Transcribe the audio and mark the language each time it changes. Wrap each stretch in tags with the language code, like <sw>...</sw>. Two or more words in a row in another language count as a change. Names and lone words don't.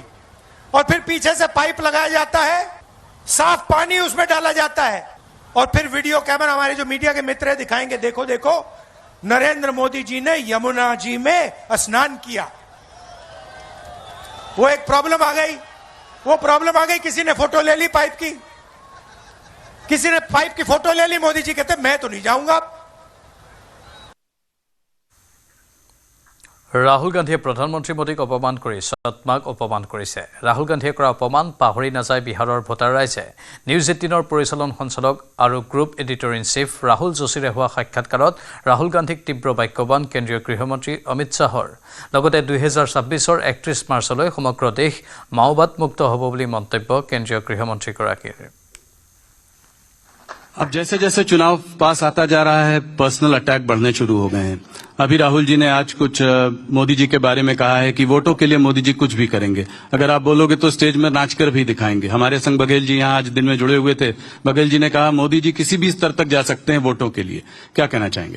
<hi>और फिर पीछे से पाइप लगाया जाता है, साफ पानी उसमें डाला जाता है, और फिर वीडियो कैमरा, हमारे जो मीडिया के मित्र दिखाएंगे, देखो देखो नरेंद्र मोदी जी ने यमुना जी में स्नान किया। वो एक प्रॉब्लम आ गई, किसी ने फोटो ले ली पाइप की, किसी ने पाइप की फोटो ले ली, मोदी जी कहते मैं तो नहीं जाऊंगा।</hi> <as>ৰাহুল গান্ধীয়ে প্ৰধানমন্ত্ৰী মোদীক অপমান কৰি সৎমাক অপমান কৰিছে। ৰাহুল গান্ধীয়ে কৰা অপমান পাহৰি নাযায় বিহাৰৰ ভোটাৰ ৰাইজে। নিউজ 18ৰ পৰিচালন সঞ্চালক আৰু</as> <en>group editor in chief</en> <as>ৰাহুল যোশীৰে হোৱা সাক্ষাৎকাৰত ৰাহুল গান্ধীক তীব্ৰ বাক্যবান কেন্দ্ৰীয় গৃহমন্ত্ৰী অমিত শ্বাহৰ। লগতে 2026ৰ 31 মাৰ্চলৈ সমগ্ৰ দেশ মাওবাদমুক্ত হ'ব বুলি মন্তব্য কেন্দ্ৰীয় গৃহমন্ত্ৰীগৰাকীৰ।</as> <hi>अब जैसे जैसे चुनाव पास आता जा रहा है,</hi> <en>personal attack</en> <hi>बढ़ने शुरू हो गए हैं। अभी राहुल जी ने आज कुछ मोदी जी के बारे में कहा है कि वोटों के लिए मोदी जी कुछ भी करेंगे, अगर आप बोलोगे तो स्टेज में नाचकर भी दिखाएंगे। हमारे संग बघेल जी यहाँ आज दिन में जुड़े हुए थे। बघेल जी ने कहा मोदी जी किसी भी स्तर तक जा सकते हैं वोटों के लिए, क्या कहना चाहेंगे?</hi>